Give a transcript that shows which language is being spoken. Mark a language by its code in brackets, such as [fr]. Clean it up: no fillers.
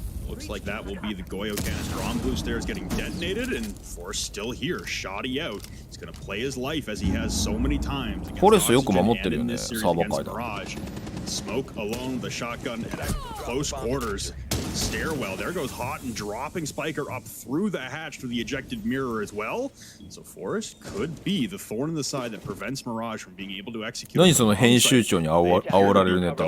[en] Looks like that will be the Goyo canister on blue stairs getting detonated, and Force still here, shoddy out. He's gonna play his life as he has so many times. [ja] フォレストよく守ってるよね、サーバー界だ。 [en] Smoke alone, the shotgun at close quarters. Stairwell, there goes Hot and dropping Spiker up through the hatch to the ejected mirror as well. So Forest could be the thorn in the side that prevents Mirage from being able to execute. [ja] 何その編集長に煽られるネタ。